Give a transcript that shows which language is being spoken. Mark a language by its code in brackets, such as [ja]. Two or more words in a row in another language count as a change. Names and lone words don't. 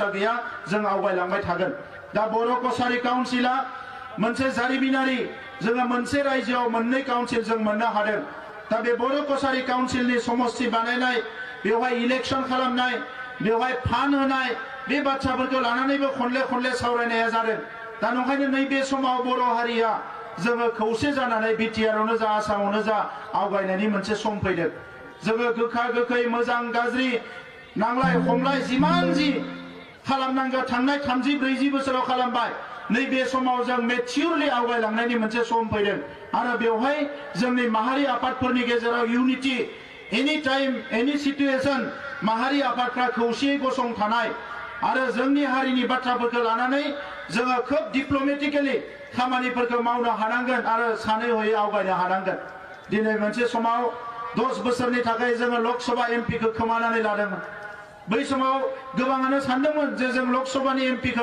[brx] गैया जों आवगायलांबाय थागोन दा बर' कसारी काउन्सिला मोनसे जारिमिनारि जोङो मोनसे रायजोआव मोननै काउन्सिल जों मोननो हादों दा बे बर' कसारी काउन्सिलनि समस्ति बानायनाय बेवहाय इलेक्शन खालामनाय बेवहाय फान होनाय बे बाथ्राफोरखौ लानानैबो खनले सावरायनाया जादों दा नंखायनो नैबे समाव बर' हारिया जोङो खौसे जानानै बिटिआरआवनो जा आसामावनो जा आवगायनायनि मोनसे सम फैदों जोङो गोखा गोखै मोजां गाज्रि नांलाय खमलाय जिमान जि खालामनांगौ थांनाय 30-40 बोसोराव खालामबाय नैबे समाव जों मेच्युरलि आवगायलांनायनि मोनसे सम फैदों आरो बेवहाय जोंनि माहारि आफादफोरनि गेजेराव [en] unity any time any situation [brx] माहारि आफादफ्रा खौसेयै गसंथानाय आरो जोंनि हारिनि बाथ्राफोरखौ लानानै जोङो खोब डिप्लोमेटिकेलि खामानिफोरखौ मावनो हानांगोन आरो सानै हयै आवगायनो हानांगोन दिनै मोनसे समाव 10 बोसोरनि थाखाय जोङो लकसभा एमपिखौ खोमानानै लादोंमोन बै समाव गोबाङानो सानदोंमोन जे जों लकसभानि एमपिखौ